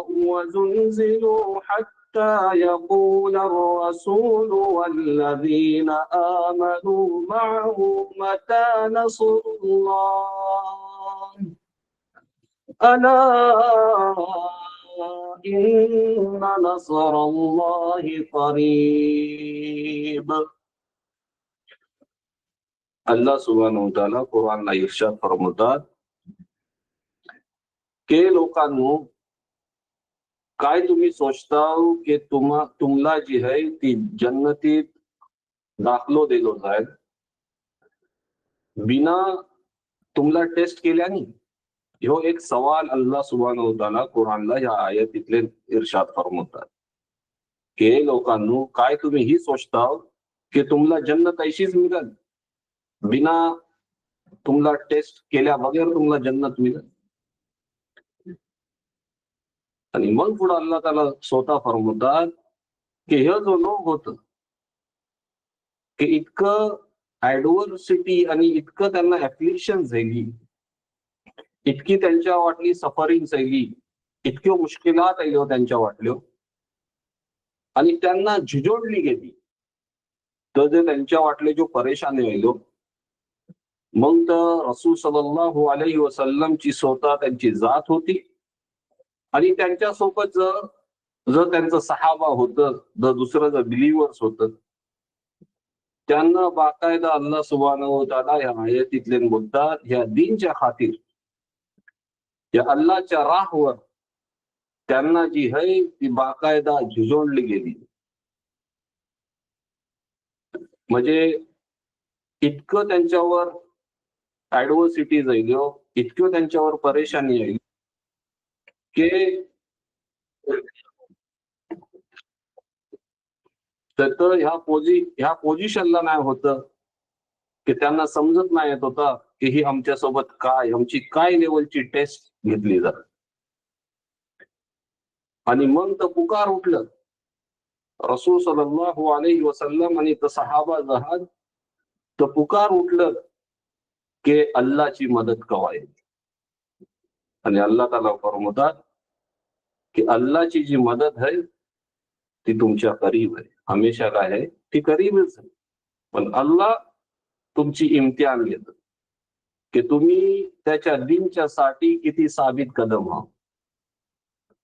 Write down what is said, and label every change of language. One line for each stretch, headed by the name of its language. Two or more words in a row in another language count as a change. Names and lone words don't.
Arabic: وزلزلوا حتى يقول الرسول والذين آمنوا معه متى نصر الله ألا إن نصر الله قريب. الله سبحانه وتعالى
Marathi: कुरानला इर्शाद फरमावतात की लोकांनो, काय तुम्ही सोचताव की तुमला जी आहे ती जन्नतीत दाखलो दिलो जाईल बिना तुमला टेस्ट केल्याने? ह्यो एक सवाल
Arabic: الله سبحانه وتعالى
Marathi: कुरानला या आयतीतले इर्शाद फरमावतात की लोकांनो, काय तुम्ही ही सोचताव की तुमला जन्नत अशीच मिळेल बिना तुमला टेस्ट केल्या बगैर तुमला जन्नत मिळेल? आणि मग पुढे
Arabic: الله تعالى
Marathi: स्वतः फरमावतात की हे जो लोक होत की इतकं ऍडव्हर्सिटी आणि इतकं त्यांना ऍप्लिकेशन झाली, इतकी त्यांच्या वाटली सफरिंग झाली, इतक्यो मुश्किलात आयल्यो त्यांच्या वाटल्यो आणि त्यांना झिजोडली गेली, तर जे त्यांच्या वाटले जो परेशानी आयल्यो, मग तर रसूल
Arabic: صلى الله عليه وسلم
Marathi: स्वतः त्यांची जात होती आणि त्यांच्या सोबत जर त्यांचं सहाबा होतं, जर दुसरं जर बिलिव्हर्स होतं, त्यांना बाकायदा
Arabic: الله سبحانه وتعالى
Marathi: या आयतीतले बोलतात ह्या दीनच्या खातीर, या अल्लाहच्या राहवर त्यांना जी आहे ती बाकायदा झिजोडली गेली. म्हणजे इतकं त्यांच्यावर ऍडव्हर्सिटी जाईल, इतकं त्यांच्यावर परेशानी येईल की तर ह्या पोझिशनला नाही होतं की त्यांना समजत नाही येत होता की ही आमच्यासोबत काय, आमची काय लेवलची टेस्ट घेतली जात. आणि मग तर पुकार उठलं रसूल
Arabic: صلى الله عليه وسلم
Marathi: आणि सहाबा जहाज, तर पुकार उठलं की अल्लाहची मदत कवा येईल. आणि
Arabic: الله تعالى
Marathi: फरमावतात की अल्लाहची जी मदत आहे ती तुमच्या करीब आहे, हमेशा काय आहे ती करीबच आहे. पण अल्लाह तुमची इम्तिहान घेत की तुम्ही त्याच्या दीनच्या साठी किती साबित कदम आहात.